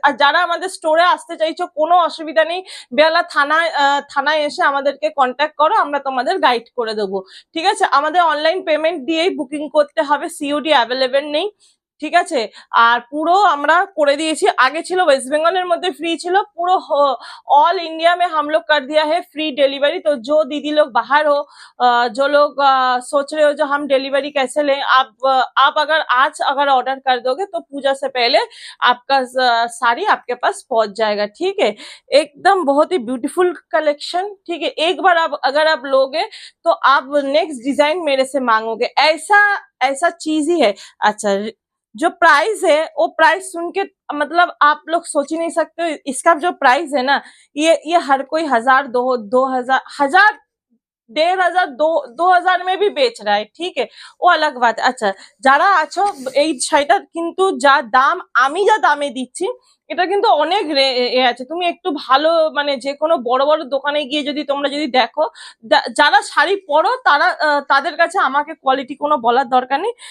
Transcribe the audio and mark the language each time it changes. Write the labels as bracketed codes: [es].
[bn] আর যারা আমাদের স্টোরে আসতে চাইছো, কোনো অসুবিধা নেই, বেলা থানায় এসে আমাদেরকে কন্ট্যাক্ট করো, আমরা তোমাদের গাইড করে দেবো, ঠিক আছে। আমাদের অনলাইন পেমেন্ট দিয়েই বুকিং করতে হবে, সিওডি অ্যাভেলেবেল নেই, ঠিক আছে। আর পুরো আমরা করে দিয়েছি, আগে ছিল ওয়েস্ট বেঙ্গলের মধ্যে फ्री ছিল, পুরো [hi] ऑल इंडिया में हम लोग कर दिया है फ्री डिलीवरी। तो जो दीदी लोग बाहर हो, जो लोग सोच रहे हो जो हम डिलीवरी कैसे लें, आप अगर आज अगर ऑर्डर कर दोगे तो पूजा से पहले आपका साड़ी आपके पास पहुंच जाएगा, ठीक है। एकदम बहुत ही ब्यूटीफुल कलेक्शन, ठीक है। एक बार आप अगर आप लोगे तो आप नेक्स्ट डिजाइन मेरे से मांगोगे, ऐसा ऐसा चीज ही है। अच्छा, जो प्राइस है वो प्राइस सुन के मतलब आप लोग सोच ही नहीं सकते हो, इसका जो प्राइस है ना, ये हर कोई 1000, 2000, 1000, 1500, 2000 में भी बेच रहा है, ठीक है, वो अलग बात है। [bn] আচ্ছা, যারা আছো, এই শাড়িটা কিন্তু যা দাম, আমি যা দামে দিচ্ছি, এটা কিন্তু অনেক আছে। তুমি একটু ভালো, মানে যে কোনো বড় বড় দোকানে গিয়ে যদি তোমরা যদি দেখো, যারা শাড়ি পরো তারা, তাদের কাছে আমাকে কোয়ালিটি কোনো বলার দরকার নেই।